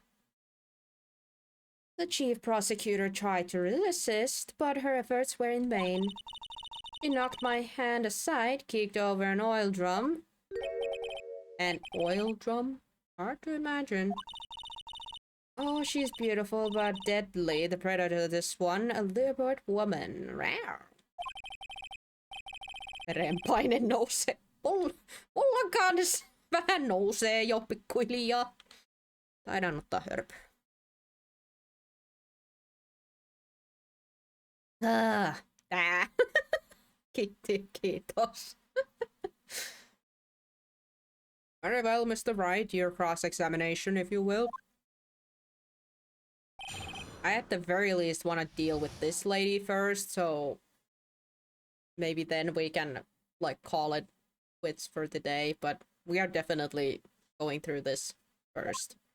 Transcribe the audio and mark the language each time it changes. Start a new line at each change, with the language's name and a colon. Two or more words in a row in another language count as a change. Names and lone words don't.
English: The chief prosecutor tried to resist, but her efforts were in vain. She knocked my hand aside, kicked over an oil drum. An oil drum? Hard to imagine. Oh, she's beautiful but deadly. The predator, this one, a leopard woman. Rawr.
Finnish: Verenpaine nousee. Mulla kans vähän nousee jo pikkuhiljaa. Taidan ottaa hörpy. Kiitos.
English: Very well, Mr. Wright, your cross-examination, if you will. I at the very least want to deal with this lady first, so maybe then we can, like, call it quits for the day, but we are definitely going through this first.